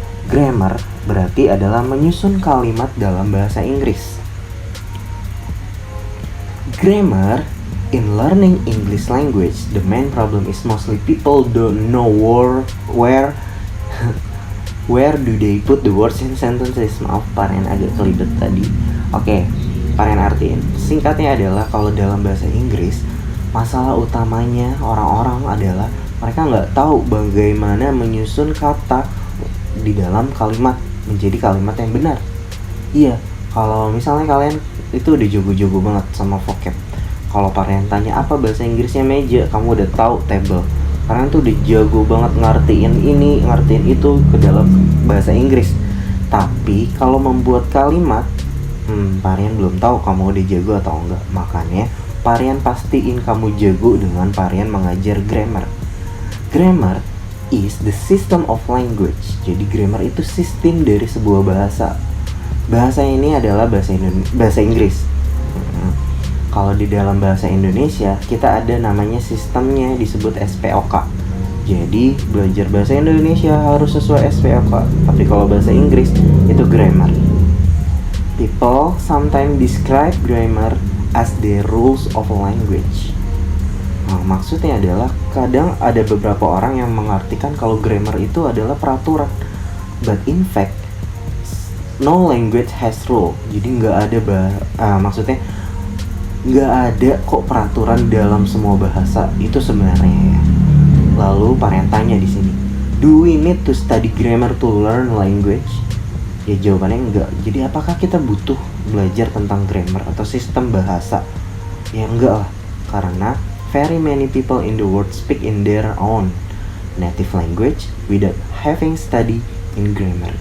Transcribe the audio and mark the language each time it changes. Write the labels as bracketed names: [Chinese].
[Indonesian] Grammar berarti adalah menyusun kalimat dalam bahasa Inggris. [English] Grammar in learning English language, the main problem is mostly people don't know where do they put the words in sentences. [Indonesian] Maaf, Parian agak kelibet tadi. Oke, Parian artiin. Singkatnya adalah kalau dalam bahasa Inggris, masalah utamanya orang-orang adalah mereka nggak tahu bagaimana menyusun kata di dalam kalimat menjadi kalimat yang benar. Iya, kalau misalnya kalian itu udah jago-jago banget sama vocab. Kalau Parian tanya apa bahasa Inggrisnya meja, kamu udah tahu table. Kalian tuh udah jago banget ngertiin ini, ngertiin itu ke dalam bahasa Inggris. Tapi kalau membuat kalimat, Parian belum tahu kamu udah jago atau enggak. Makanya Parian pastiin kamu jago dengan Parian mengajar grammar. [English] Grammar is the system of language. [Indonesian] Jadi grammar itu sistem dari sebuah bahasa. Bahasa ini adalah bahasa Inggris. Kalau di dalam bahasa Indonesia kita ada namanya sistemnya disebut SPOK. Jadi belajar bahasa Indonesia harus sesuai SPOK. Tapi kalau bahasa Inggris itu grammar. [English] People sometimes describe grammar as the rules of language. [Indonesian] Maksudnya adalah kadang ada beberapa orang yang mengartikan kalau grammar itu adalah peraturan. [English] But in fact, no language has rule. [Indonesian] Jadi maksudnya nggak ada kok peraturan dalam semua bahasa itu sebenarnya ya. Lalu Parian tanya di sini, [English] do we need to study grammar to learn language? [Indonesian] Ya jawabannya enggak. Jadi apakah kita butuh belajar tentang grammar atau sistem bahasa? Ya enggak lah, karena [English] very many people in the world speak in their own native language without having study in grammar.